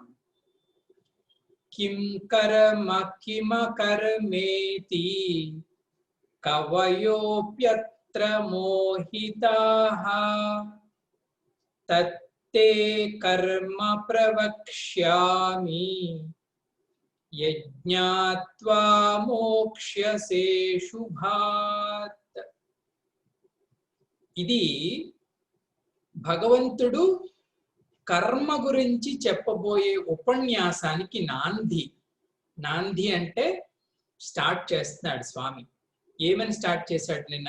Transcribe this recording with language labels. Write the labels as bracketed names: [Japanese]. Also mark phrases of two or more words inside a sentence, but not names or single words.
[Sanskrit] किं कर्म किमकर्मेति कवयोऽप्यत्र मोहिताः तत्ते कर्म प्रवक्ष्यामि यज्ञात्वा मोक्ष्यसे शुभात्। [Telugu] ఇది భగవంతుడు కర్మ గురించి చెప్పబోయే ఉపన్యాసానికి నాంది. నాంది అంటే స్టార్ట్ చేస్తున్నాడు స్వామి. ఏమని స్టార్ట్ చేశాడు నిన్న?